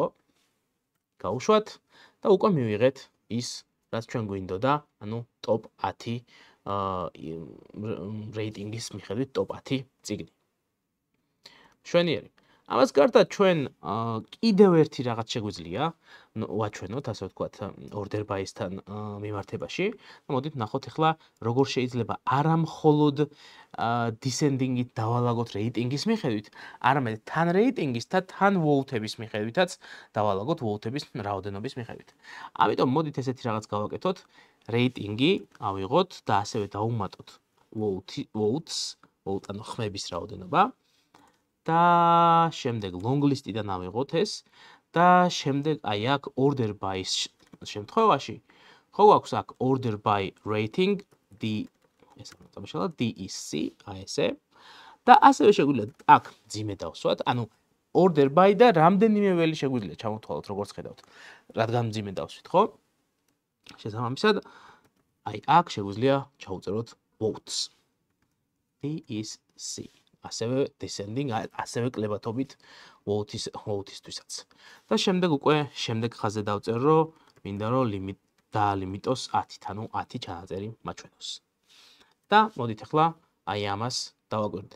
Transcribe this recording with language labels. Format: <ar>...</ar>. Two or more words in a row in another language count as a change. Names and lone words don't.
<ka>გავუშვათ და უკვე მივიღეთ ის, რაც ჩვენ გვინდოდა, ანუ top 10 რეიტინგის მიხედვით top 10 წიგნი. შვენიერი. ამას გარდა ჩვენ კიდევ ერთი რაღაც შეგვიძლია ვაჩვენოთ, ასე ვთქვათ,</ka> <en>order by-</en> <ka>სთან მიმართებაში. მოდით ნახოთ ახლა როგორ შეიძლება არა მხოლოდ descending-ით დავალაგოთ რეიტინგის მიხედვით, არამედ თან რეიტინგის და თან vote-ების მიხედვითაც დავალაგოთ vote-ების რაოდენობის მიხედვით. ამიტომ მოდით ესეთი რაღაც გავაკეთოთ, რეიტინგი ავიღოთ და ასევე დავუმატოთ votes, ანუ ხმების რაოდენობა. და შემდეგ</ka> <en>long list-</en> <ka>იდან ავიღოთ ეს და შემდეგ აი აქ</ka> <en>order by-</en> <ka>ის შემთხვევაში ხო აქვს აქ</ka> <en>order by rating</en> <ka>ეს ამოწამშალა DEC აი ესე და ასევე შეგვიძლია აქ ძიმე დავსვათ, ანუ</ka> <en>order by</en> <ka>და რამდენიმე ველი შეგვიძლია ჩამოთვალოთ როგორც ხედავთ, რადგან ძიმე დავსვით, ხო? შესაბამისად აი აქ შეგვიძლია ჩაუწეროთ votes.</ka> <en>D is C.</en> <ka>ასევე descending, ასევე კლებათობით vote-ისთვისაც. და შემდეგ უკვე შემდეგ ხაზზე დავწერო, რომ მინდა რომ დაალიმიტოს 10-ით, ანუ 10 ჩანაწერი მაჩვენოს. და მოდით ახლა აი ამას დავაკვირდეთ.</ka>